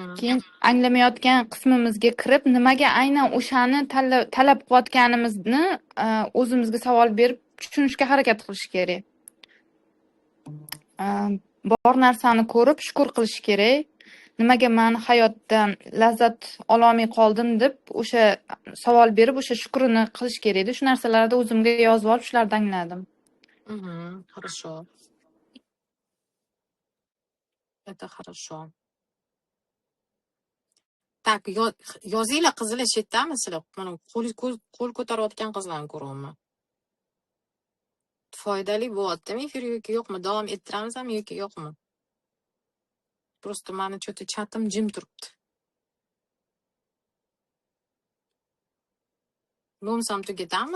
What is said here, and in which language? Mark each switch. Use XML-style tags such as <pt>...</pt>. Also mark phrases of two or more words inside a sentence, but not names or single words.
<uz>Keyin anglamayotgan qismimizga kirib, nimaga aynan o'shani talab qilayotganimizni o'zimizga savol berib tushunishga harakat qilish kerak. Bor narsani ko'rib shukr qilish kerak. Nimaga men hayotdan lazzat ololmay qoldim deb o'sha savol berib, o'sha shukrini qilish kerak edi. Shu narsalarni o'zimga yozib olib, shulardan angladim.</uz> <ru>Mhm. Хорошо. Это хорошо. Так,</ru> <uz>yozinglar qizlar chetdami sizlar? Mana qo'l ko'tarayotgan qizlarni ko'ryapman. Foydali bo'lyaptimi efir yoki yo'qmi? Davom ettiramizmi yoki yo'qmi? Просто mani cho'ta chatim jim turibdi. Bo'lmasam tugatamiz.</uz>